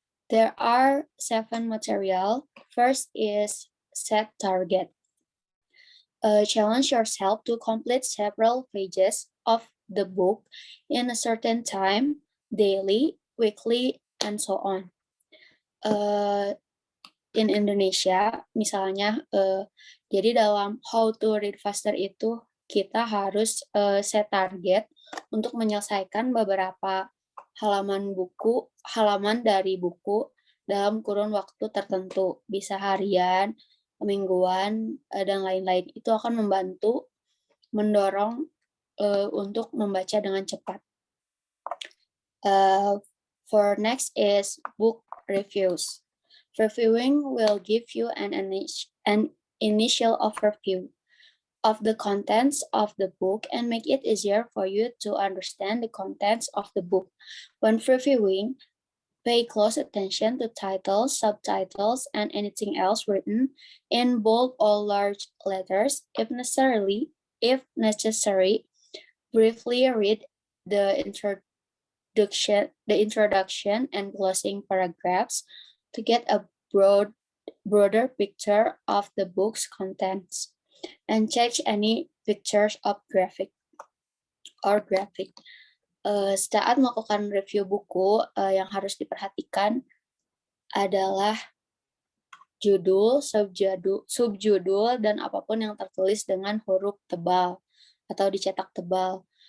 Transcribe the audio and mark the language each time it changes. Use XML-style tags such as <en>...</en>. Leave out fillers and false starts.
<en>There are 7 material. First is set target. Challenge yourself to complete several pages of the book in a certain time, daily, weekly, and so on. In Indonesia,</en> <id>misalnya, jadi dalam</id> <en>how to read faster</en> <id>itu kita harus set target untuk menyelesaikan beberapa halaman dari buku dalam kurun waktu tertentu, bisa harian, mingguan, dan lain-lain. Itu akan mendorong untuk membaca dengan cepat.</id> <en>For next is book reviews. Reviewing will give you an initial overview of the contents of the book and make it easier for you to understand the contents of the book. When reviewing, pay close attention to titles, subtitles, and anything else written in bold or large letters. If necessary, briefly read the introduction and closing paragraphs to get a broader picture of the book's contents, and check any pictures of graphic.</en> <id>Saat melakukan review buku, yang harus diperhatikan adalah judul, subjudul, dan apapun yang tertulis dengan huruf tebal atau dicetak tebal.</id>